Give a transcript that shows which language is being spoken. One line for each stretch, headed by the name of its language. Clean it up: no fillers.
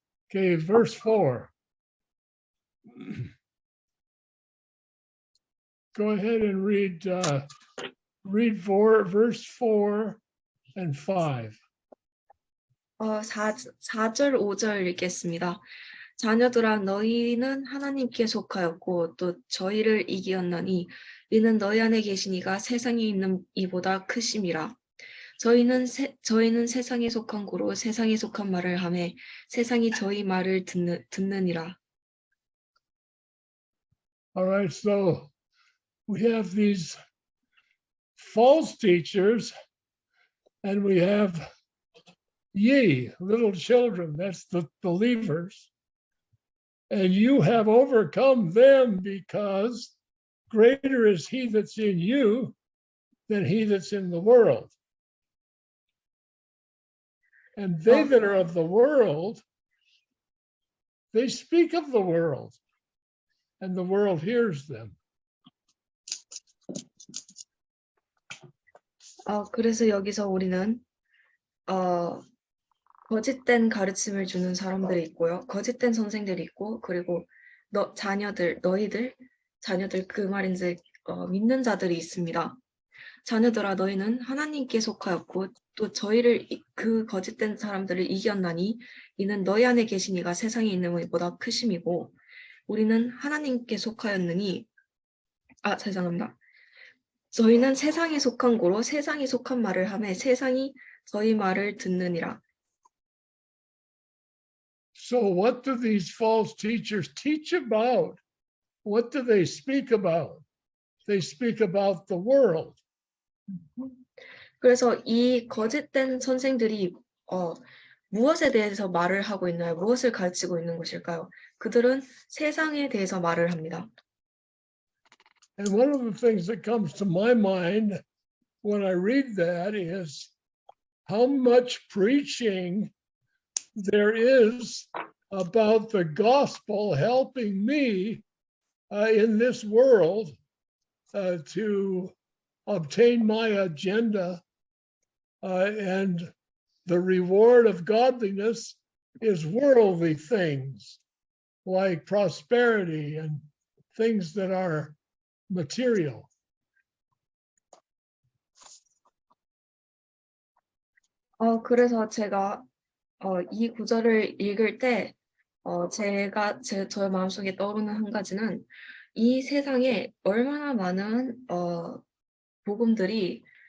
English: Okay, verse 4. Go ahead and read verse 4 and 5.
Korean: 4절, 5절 읽겠습니다. 자녀들아 너희는 하나님께 속하였고 또 저희를 이기었나니 이는 너희 안에 계시니가 세상에 있는 이보다 크심이라. 저희는 세상에 속한 고로 세상에 속한 말을 하매 세상이 저희 말을 듣느니라.
English: All right, so we have these false teachers and we have ye, little children, that's the believers. And you have overcome them because greater is he that's in you than he that's in the world. And they that are of the world, they speak of the world, and the world hears them.
Korean: 그래서 여기서 우리는 거짓된 가르침을 주는 사람들이 있고요. 거짓된 선생들이 있고, 그리고 너희들 자녀들 그 말인지 믿는 자들이 있습니다. 자녀들아 너희는 하나님께 속하였고 또 저희를 그 거짓된 사람들을 이겼나니 이는 너희 안에 계신 이가 세상에 있는 이보다 크심이고 우리는 하나님께 속하였느니 죄송합니다. 저희는 세상에 속한 고로 세상에 속한 말을 하매 세상이 저희 말을 듣느니라.
English: So what do these false teachers teach about? What do they speak about? They speak about the world.
Korean: 그래서 이 거짓된 선생들이 무엇에 대해서 말을 하고 있나요? 무엇을 가르치고 있는 것일까요? 그들은 세상에 대해서 말을 합니다.
English: And one of the things that comes to my mind when I read that is how much preaching there is about the gospel helping me in this world to obtain my agenda, and the reward of godliness is worldly things like prosperity and things that are material.
Korean: 그래서 제가 이 구절을 읽을 때 저의 마음속에 떠오르는 한 가지는 이 세상에 얼마나 많은 복음들이